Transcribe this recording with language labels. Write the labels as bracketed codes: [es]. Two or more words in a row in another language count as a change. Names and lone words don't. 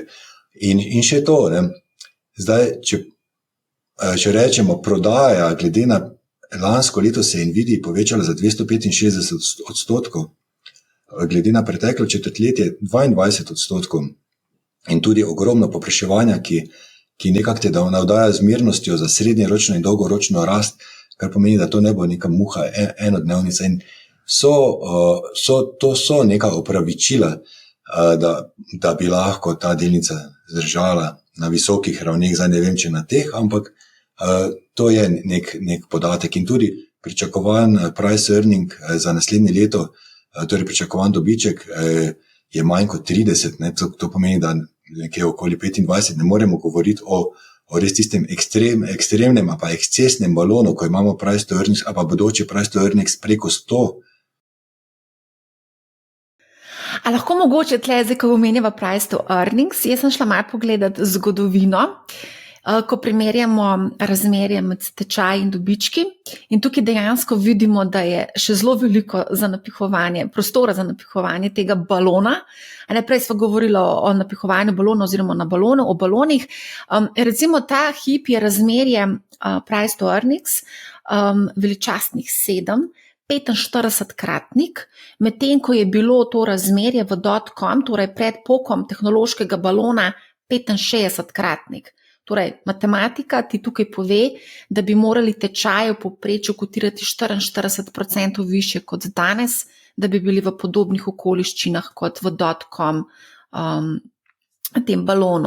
[sl] In še to, ne, zdaj, če rečemo prodaja, glede na lansko leto se je Nvidii povečala za 265%, glede na preteklo četrtletje 22%, in tudi ogromno povpraševanja, ki nekako te navdaja z mirnostjo za srednjeročno in dolgoročno rast, kar pomeni, da to ne bo neka muha enodnevnica. In to so neka opravičila, da bi lahko ta delnica zdržala na visokih ravneh, zdaj ne vem, če na teh, ampak to je nek podatek. In tudi pričakovan [en] price earning [sl] za naslednje leto, torej pričakovan dobiček je manj kot 30, ne? To pomeni, da nekje okoli 25 ne moremo govoriti o res tistem ekstremnem pa ekscesnem balonu, ko imamo [en] price to earnings, [sl] pa bodoče [en] price to earnings [sl] preko 100. A lahko mogoče tle, zdaj, ko omenjava [en] price to earnings, [sl] jaz sem šla malo pogledati zgodovino, ko primerjamo razmerje med tečaji in dobički, in tukaj dejansko vidimo, da je še zelo veliko prostora za napihovanje tega balona. Prej smo govorili o napihovanju balona oziroma o balonih. Recimo ta hip je razmerje [en] price to earnings [sl] veličastnih 45-kratnik, medtem ko je bilo to razmerje v .com, torej pred pokom tehnološkega balona, 65-kratnik. Torej, matematika ti tukaj pove, da bi morali tečaje v povprečju kotirati 44% više kot danes, da bi bili v podobnih okoliščinah kot v .com tem balonu.